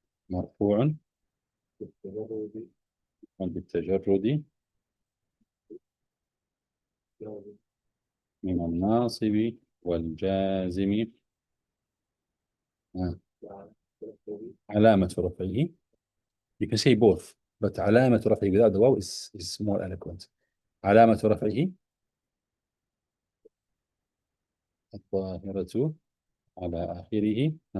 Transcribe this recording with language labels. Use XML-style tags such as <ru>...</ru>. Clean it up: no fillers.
<ar>مرفوع بالتجرد من الناصب والجازم. علامة رفعه.</ar> <en>You can say both, but</en> <ar>علامة رفعه</ar> <en>without the واو is more eloquent.</en> <ar>علامة رفعه الظاهرة على آخره.</ar>